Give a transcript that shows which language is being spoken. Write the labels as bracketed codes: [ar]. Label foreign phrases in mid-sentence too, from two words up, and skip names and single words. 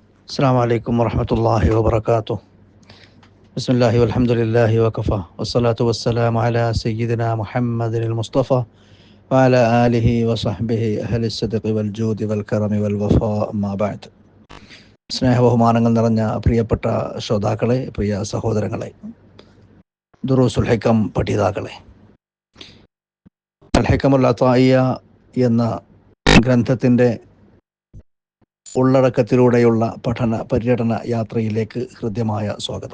[ar] السلام عليكم ورحمة الله وبركاته. بسم الله والحمد لله وكفى والصلاة والسلام على سيدنا محمد المصطفى وعلى آله وصحبه أهل الصدق والجود والكرم والوفاء أما بعد. [ml] സ്നേഹബഹുമാനങ്ങൾ നിറഞ്ഞ പ്രിയപ്പെട്ട ശ്രോതാക്കളെ, പ്രിയ സഹോദരങ്ങളെ, ദുറൂസുൽ ഹിക്കം പഠിതാക്കളെ, അൽ ഹിക്കമുൽ അതായിയ എന്ന ഗ്രന്ഥത്തിൻ്റെ ഉള്ളടക്കത്തിലൂടെയുള്ള പഠന പര്യടന യാത്രയിലേക്ക് ഹൃദ്യമായ സ്വാഗതം.